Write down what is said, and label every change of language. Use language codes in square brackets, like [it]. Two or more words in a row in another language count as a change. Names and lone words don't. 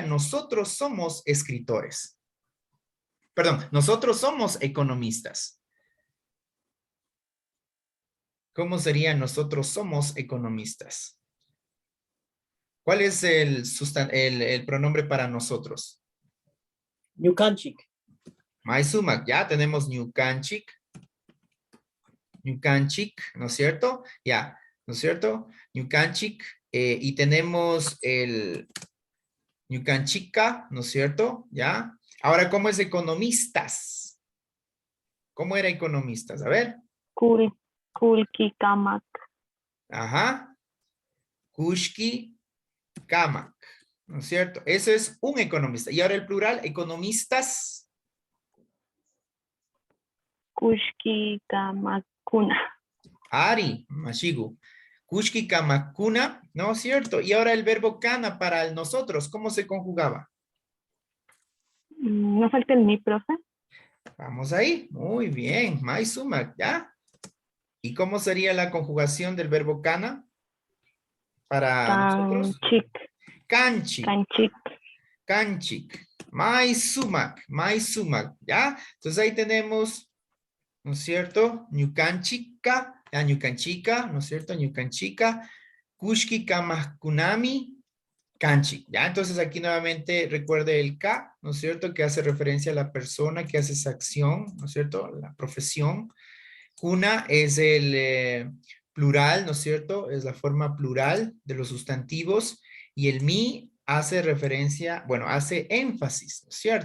[es] Nosotros somos escritores. Perdón, nosotros somos economistas. ¿Cómo sería? Nosotros somos economistas. ¿Cuál es el pronombre para nosotros? [qu] Ñukanchik. [es] Maisumak, ya tenemos Ñukanchik. [qu] Ñukanchik, [es] ¿no es cierto? Ya, ¿no es cierto? Ñukanchik, y tenemos el Ñukanchika, ¿no es cierto? Ya. Ahora, ¿cómo es economistas? ¿Cómo era economistas? A ver. [qu] Kulki kamak. Ajá. Kushki kamak, [es] ¿no es cierto? Eso es un economista. Y ahora el plural, economistas. [qu] Kushki kamakuna. Ari, Mashigu. Kushki kamakuna, [es] ¿no es cierto? Y ahora el verbo kana para el nosotros, ¿cómo se conjugaba? No falta el mi, profe. Vamos ahí. Muy bien. Maisumak, ¿ya? ¿Y cómo sería la conjugación del verbo kana para nosotros? [qu] Kanchik. Kanchik. Kanchik. Maisumak. Maisumak, [es] ¿ya? Entonces ahí tenemos, ¿no es cierto? [qu] Ñukanchika. Ñukanchika, [es] ¿no es cierto? [qu] Ñukanchika. Kushki kamakunami. Kanchik, [es] ¿ya? Entonces aquí nuevamente recuerde el K, ¿no es cierto? Que hace referencia a la persona que hace esa acción, ¿no es cierto? La profesión. Kuna es el plural, ¿no es cierto? Es la forma plural de los sustantivos. Y el mi hace referencia, bueno, hace énfasis, ¿no es cierto?